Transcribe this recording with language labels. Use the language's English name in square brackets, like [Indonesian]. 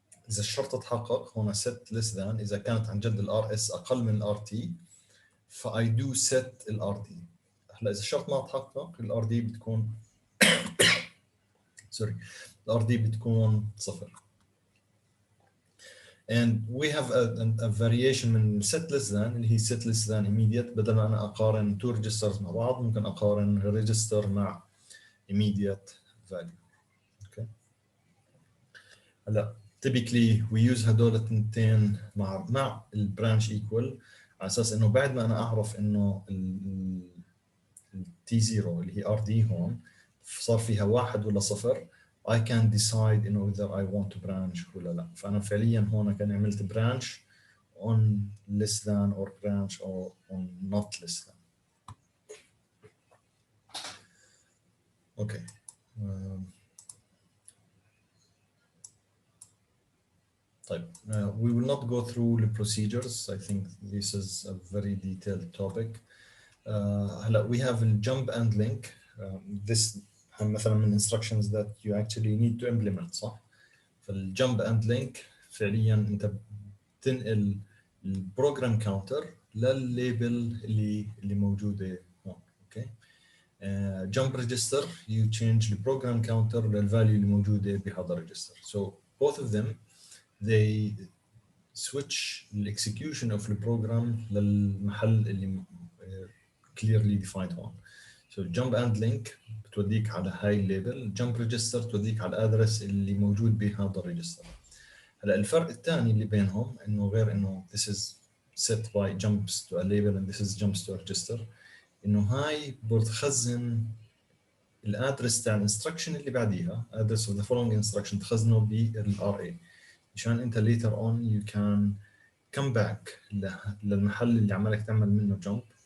[Arabic] إذا الشرط اتحقق هنا set less than إذا كانت عن جد ال RS أقل من ال RT ف I do set ال RD. هلا إذا الشرط ما اتحقق ال RD بتكون sorry ال RD بتكون صفر. [English] And we have a variation من set less than اللي هي set less than immediate. [Arabic] بدل ما أنا أقارن two registers مع بعض ممكن أقارن register مع immediate value. [English] Okay. [Arabic] هلا [English] typically we use [Arabic] هدول التنتين مع ال branch equal على أساس إنه بعد ما أنا أعرف إنه ال T0 اللي هي RD هون صار فيها واحد ولا صفر [English] I can decide [Arabic] إنه whether I want to branch ولا لا. فأنا فعليا هون كان عملت branch on less than or branch or on not less than. Okay. [English] طيب, we will not go through the procedures. I think this is a very detailed topic. هلا we have a jump and link. This مثلا من instructions that you actually need to implement صح؟ [Arabic] فالjump and link فعليا انت بتنقل البروجرام كاونتر للليبل اللي موجوده هون. [English] Okay. jump register you change the program counter [Arabic] للفاليو اللي موجوده بهذا register. [English] So both of them they switch the execution of the program للمحل اللي clearly defined هون. [Arabic] So jump and link بتوديك على هاي الليبل، jump register توديك على الادرس اللي موجود بهذا الريجستر. هلا الفرق الثاني اللي بينهم انه غير انه this is set by jumps to a label and this is jumps to a register، انه هاي بتخزن الادرس تاع الانستركشن اللي بعديها [English] address of the following instruction [Arabic] تخزنه بالRA مشان انت [English] later on you can come back [Arabic] للمحل اللي عمالك تعمل منه jump.